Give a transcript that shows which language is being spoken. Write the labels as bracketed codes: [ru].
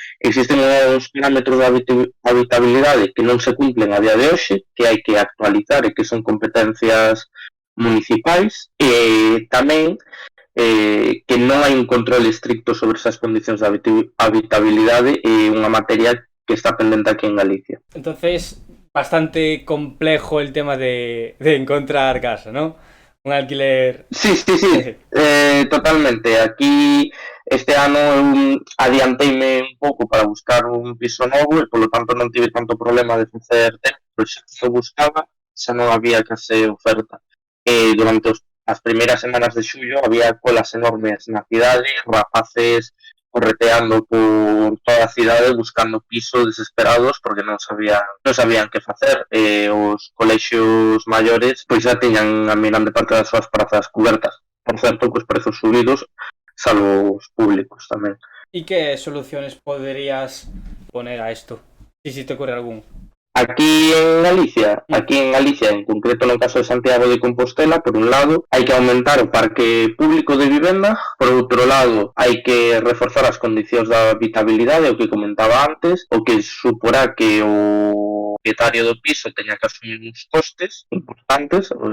[gl] Existen uns parámetros de habitabilidade que non se cumplen a día de hoxe, que hai que actualizar e que son competencias municipais, e tamén que non hai un control estricto sobre esas condicións de habitabilidade e unha materia que está pendente aquí en Galicia. [es] Entonces, bastante complejo el tema de encontrar casa, ¿no? Un alquiler... [gl] Sí, totalmente. Aquí este ano adianteime un pouco para buscar un piso novo e, polo tanto, non tive tanto problema de facer tempo, pero xa que eu buscaba, xa non había case oferta. Durante as primeiras semanas de xullo había colas enormes na cidade, rapaces correteando por toda a cidade buscando piso desesperados porque non sabían que facer. Os colexios maiores pois xa tiñan a mirande parte das súas prazas cubertas, por certo, cos prezos subidos, salvo os públicos tamén. [es] ¿Y qué soluciones podrías poner a esto? Si te ocurre algún. [gl] Aquí en Galicia, en concreto no caso de Santiago de Compostela, por un lado, hai que aumentar o parque público de vivenda, por outro lado, hai que reforzar as condicións da habitabilidade, o que comentaba antes, o que suporá que o propietario do piso teña que asumir uns costes importantes,